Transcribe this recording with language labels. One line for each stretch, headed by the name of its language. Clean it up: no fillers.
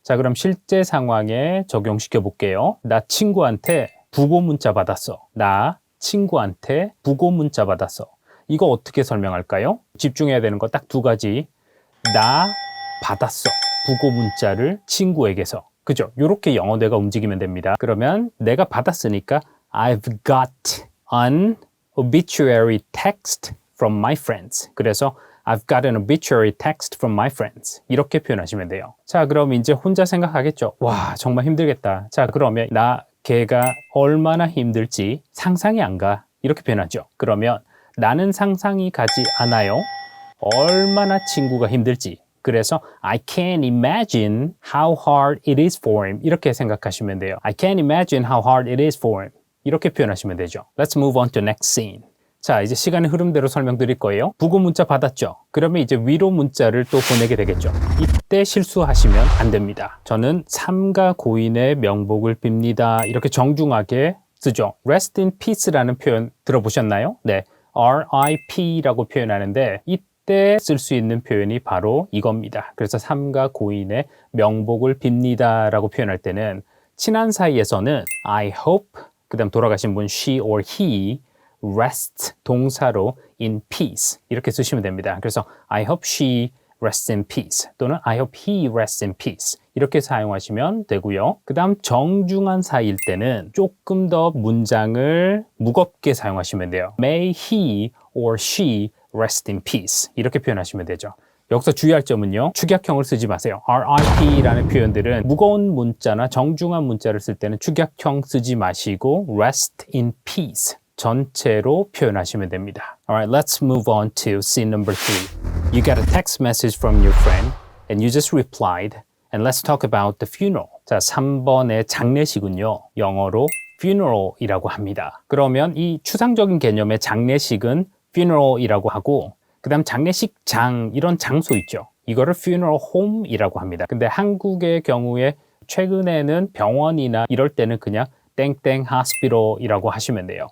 Korean: 자, 그럼 실제 상황에 적용시켜 볼게요. 나 친구한테 부고 문자 받았어. 나 친구한테 부고 문자 받았어. 이거 어떻게 설명할까요? 집중해야 되는 거 딱 두 가지. 나 받았어. 부고 문자를 친구에게서. 그죠? 이렇게 영어 뇌가 움직이면 됩니다. 그러면 내가 받았으니까
English: I've got an obituary text from my friends.
Korean: 그래서
English: I've got an obituary text from my friends.
Korean: 이렇게 표현하시면 돼요. 자, 그럼 이제 혼자 생각하겠죠. 와, 정말 힘들겠다. 자, 그러면 걔가 얼마나 힘들지 상상이 안 가. 이렇게 표현하죠. 그러면 나는 상상이 가지 않아요. 얼마나 친구가 힘들지. 그래서
English: I can't imagine how hard it is for him.
Korean: 이렇게 생각하시면 돼요.
English: I can't imagine how hard it is for him.
Korean: 이렇게 표현하시면 되죠.
English: Let's move on to next scene.
Korean: 자, 이제 시간의 흐름대로 설명드릴 거예요. 부고 문자 받았죠? 그러면 이제 위로 문자를 또 보내게 되겠죠. 이때 실수하시면 안 됩니다. 저는 삼가 고인의 명복을 빕니다. 이렇게 정중하게 쓰죠.
English: Rest in peace
Korean: 라는 표현 들어보셨나요? 네, RIP라고 표현하는데 이때 쓸 수 있는 표현이 바로 이겁니다. 그래서 삼가 고인의 명복을 빕니다 라고 표현할 때는 친한 사이에서는
English: I hope
Korean: 그 다음 돌아가신 분
English: she or he rest
Korean: 동사로
English: in peace
Korean: 이렇게 쓰시면 됩니다. 그래서
English: I hope she rests in peace
Korean: 또는
English: I hope he rests in peace
Korean: 이렇게 사용하시면 되고요. 그 다음 정중한 사이일 때는 조금 더 문장을 무겁게 사용하시면 돼요.
English: May he or she rest in peace
Korean: 이렇게 표현하시면 되죠. 여기서 주의할 점은요. 축약형을 쓰지 마세요. RIP라는 표현들은 무거운 문자나 정중한 문자를 쓸 때는 축약형 쓰지 마시고
English: rest in peace
Korean: 전체로 표현하시면 됩니다.
English: Alright, let's move on to scene number 3. You got a text message from your friend and you just replied and let's talk about the funeral.
Korean: 자, 3번의 장례식은요. 영어로 funeral이라고 합니다. 그러면 이 추상적인 개념의 장례식은 funeral이라고 하고 그 다음 장례식장 이런 장소 있죠. 이거를 funeral home이라고 합니다. 근데 한국의 경우에 최근에는 병원이나 이럴 때는 그냥 땡땡 hospital이라고 하시면 돼요.